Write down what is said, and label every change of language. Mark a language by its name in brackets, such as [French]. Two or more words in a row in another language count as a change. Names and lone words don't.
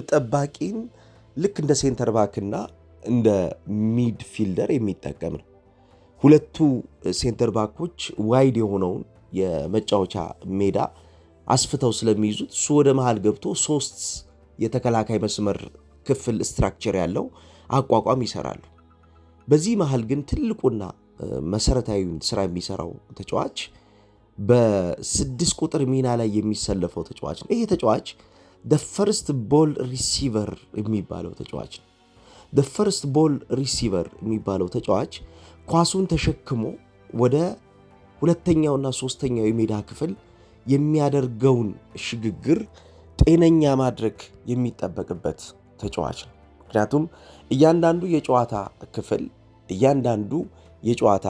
[Amharic] ጠባቂን ልክ እንደ [English] center back [Amharic] እንደ ሚድፊልደር የሚጠቀም ነው። ሁለቱ [English] center backs [Amharic] ዋይድ የሆነውን የመጫወቻ ሜዳ አስፍተው ስለሚይዙት እሱ ወደ መሃል ገብቶ 3 የተከላካይ መስመር ክፍል ስትራክቸር ያለው አቋቋም ይሰራሉ። በዚህ መሃል ግን ትልቁና መሰረታዊውን ስራ የሚሰራው ተጫዋች በ6 ቁጥር ሚና ላይ የሚሰለፈው ተጫዋች ነው። ይሄ ተጫዋች [English] the first ball receiver [Amharic] የሚባለው ተጫዋች ነው። [English] the first ball receiver [Amharic] የሚባለው ተጫዋች ኳሱን ተሸክሞ ወደ ሁለተኛውና ሶስተኛው የሜዳ ክፍል የሚያደርገውን ሽግግር ጤነኛ ማድረግ የሚጠበቅበት ተጫዋች ነው። ምክንያቱም እያንዳንዱ የጨዋታ ክፍል እያንዳንዱ የጨዋታ